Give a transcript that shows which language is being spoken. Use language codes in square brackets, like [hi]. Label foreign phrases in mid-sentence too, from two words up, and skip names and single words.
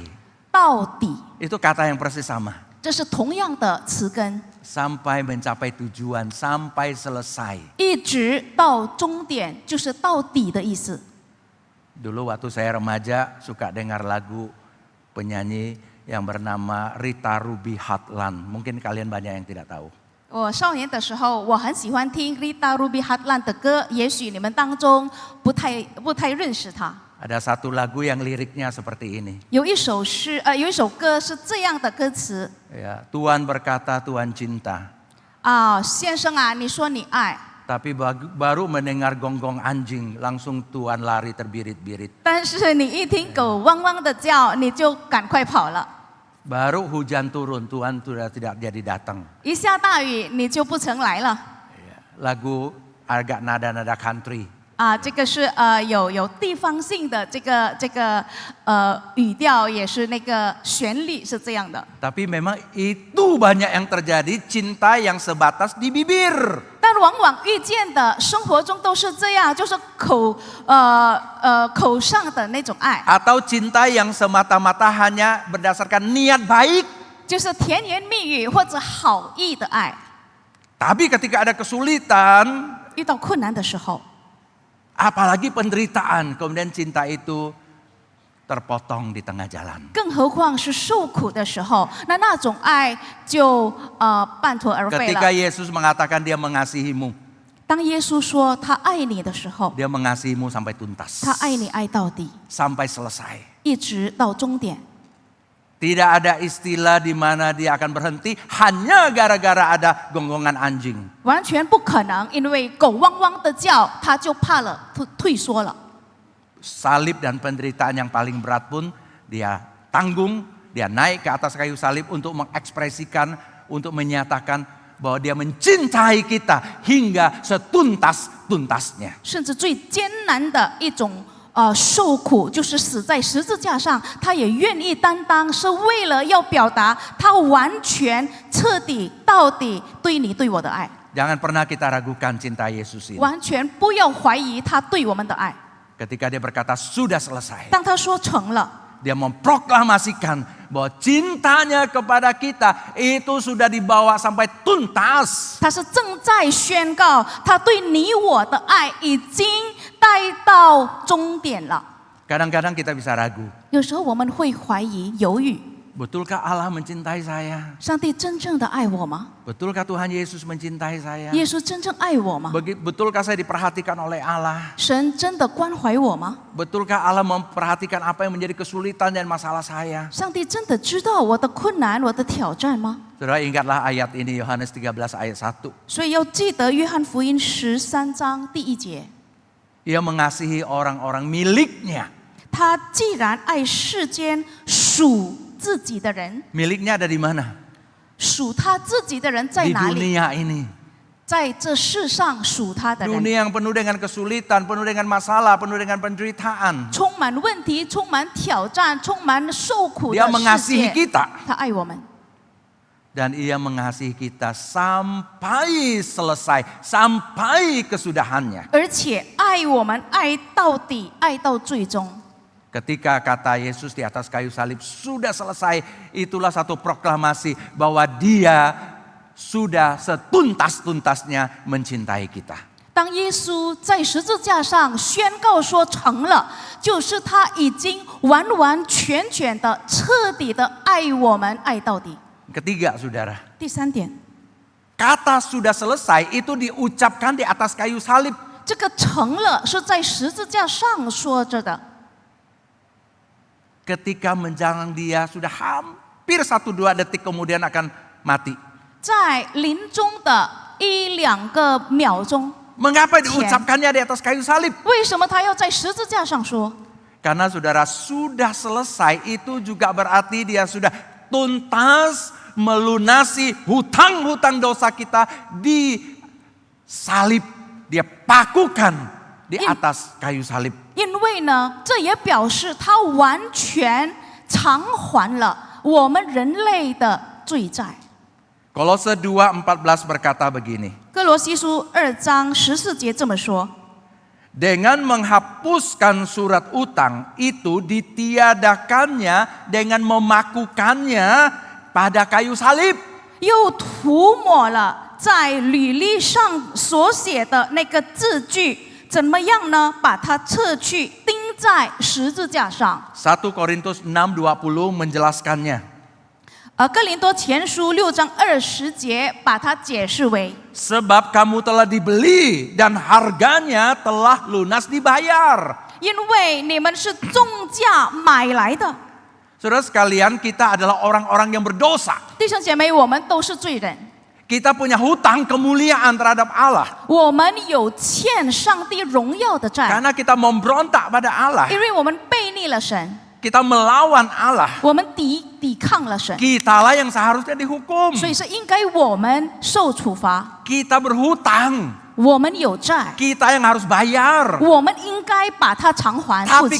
[zh] 到底， [id] Itu kata yang persis sama. [zh] 这是同样的词根， [id] Sampai mencapai tujuan, sampai selesai. [zh] 一直到终点，就是到底的意思。 [id] Dulu waktu saya remaja suka dengar lagu penyanyi yang bernama Rita Ruby Hartland. Mungkin kalian banyak yang tidak tahu. [zh] 我少年的时候，我很喜欢听 Rita Ruby Hartland 的歌，也许你们当中不太认识她。 [id] Ada satu lagu yang liriknya seperti ini. [zh] 有一首歌是这样的歌词 [id] Ya, Tuhan berkata, Tuhan cinta. [zh] 先生啊，你说你爱， [id] Tapi baru mendengar gonggong anjing, langsung Tuhan lari terbirit-birit. [zh] 但是你一听狗汪汪的叫，你就赶快跑了。 [id] Baru hujan turun, Tuhan sudah tidak jadi datang. [zh] 一下大雨，你就不曾来了。 [id] Lagu agak nada-nada country. [zh] 这个是有地方性的这个语调，也是那个旋律是这样的。 [id] Tapi memang itu banyak yang terjadi, cinta yang sebatas di bibir. [zh] 但往往遇见的生活中都是这样，就是口上的那种爱， [id] Atau cinta yang semata-mata hanya berdasarkan niat baik. [zh] 就是甜言蜜语或者好意的爱。 [id] Tapi ketika ada kesulitan, [zh] 遇到困难的时候， [id] apalagi penderitaan, kemudian cinta itu terpotong di tengah jalan. [zh] 更何况是受苦的时候，那种爱就半途而废 [id] Ketika [zh] 了。 [id] Yesus mengatakan dia mengasihimu, [zh] 当耶稣说他爱你的时候， [id] dia mengasihimu sampai tuntas, [zh] 他爱你爱到底， [id] sampai selesai. [zh] 一直到终点。 [id] Tidak ada istilah di mana dia akan berhenti hanya gara-gara ada gonggongan anjing. [zh] 完全不可能，因为狗汪汪的叫，他就怕了，退缩了。 [id] Salib dan penderitaan yang paling berat pun dia tanggung, dia naik ke atas kayu salib untuk mengekspresikan, untuk menyatakan bahwa dia mencintai kita hingga setuntas-tuntasnya. [zh] 甚至最艰难的一种受苦，就是死在十字架上，他也愿意担当，是为了要表达他完全彻底到底对你对我的爱。 [id] Jangan pernah kita ragukan cinta Yesus ini. [zh] 完全不要怀疑他对我们的爱。 [id] Ketika dia berkata sudah selesai, [zh] 当他说成了， [id] dia memproklamasikan bahwa cintanya kepada kita itu sudah dibawa sampai tuntas. [zh] 他是正在宣告他对你我的爱已经带到终点了。 [id] Kadang-kadang kita bisa ragu, [zh] 有时候我们会怀疑、犹豫， [id] betulkah Allah mencintai saya? [zh] 上帝真正的爱我吗？ [id] Betulkah Tuhan Yesus mencintai saya? [zh] 耶稣真正爱我吗？ [id] Betulkah saya diperhatikan oleh Allah? [zh] 神真的关怀我吗？ [id] Betulkah Allah memperhatikan apa yang menjadi kesulitan dan masalah saya? [zh] 上帝真的知道我的困难、我的挑战吗？ [id] Saudara ingatlah ayat ini, Yohanes 13 ayat 1. [zh] 所以要记得约翰福音13章第1节， [id] Ia mengasihi orang-orang miliknya. [zh] 他既然爱世间属自己的人， [id] Miliknya ada di mana? [zh] 属他自己的人在 [id] Di [zh] 哪里？ [id] dunia ini. [zh] 在这世上属他的人， [id] Dunia yang penuh dengan kesulitan, penuh dengan masalah, penuh dengan penderitaan. [zh] 充满问题、充满挑战、充满受苦 [id] Dia [zh] 的世 [id] mengasihi [zh] 界， [id] kita. [zh] 他爱我们， [id] Dan ia mengasihi kita sampai selesai, sampai kesudahannya. [zh] 而且爱我们爱到底，爱到最终。 [id] Ketika kata Yesus di atas kayu salib sudah selesai, itulah satu proklamasi bahwa dia sudah setuntas-tuntasnya mencintai kita. [zh] 当耶稣在十字架上宣告说成了，就是他已经完完全全的、彻底的爱我们，爱到底。 [id] Ketiga, saudara, [zh] 第3点， [id] kata sudah selesai itu diucapkan di atas kayu salib. [zh] 这个成了是在十字架上说着的。 [id] Ketika menjelang dia sudah hampir 1-2 detik kemudian akan mati. [zh] 在临终的1-2个秒钟， [id] Mengapa diucapkannya di atas kayu salib? [zh] 为什么他要在十字架上说？ [id] Karena saudara sudah selesai itu juga berarti dia sudah tuntas melunasi hutang-hutang dosa kita di salib. Dia pakukan di atas kayu salib. [zh] 因为呢，这也表示他完全偿还了我们人类的罪债。 [id] Kolose 2:14 berkata begini. [zh] 哥罗西书2章14节这么说。 [id] Dengan menghapuskan surat utang itu ditiadakannya dengan memakukannya pada kayu salib. [zh] 又涂抹了在履历上所写的那个字句，怎么样呢？把它撤去，钉在十字架上。 [id] 1 Korintus 6:20 menjelaskannya. [zh] 哥林多前书6章20节把它解释为： [id] Sebab kamu telah dibeli dan harganya telah lunas dibayar. [zh] 因为你们是重价买来的。 [id] Saudara sekalian, kita adalah orang-orang yang berdosa. [zh] 弟兄姐妹，我们都是罪人。 [id] Kita punya hutang kemuliaan terhadap Allah. [zh] 我们有欠上帝荣耀的债， [id] Karena kita memberontak pada Allah. [zh] 因为我们背逆了神， [id] Kita melawan Allah. [zh] 我们抵抗了神， [id] Kitalah yang seharusnya dihukum. [zh] 所以是应该我们受处罚。 [id] Kita berhutang. [zh] 我们有债， [id] Kita yang harus bayar. [zh] 我们应该把它偿还付 [id] Tapi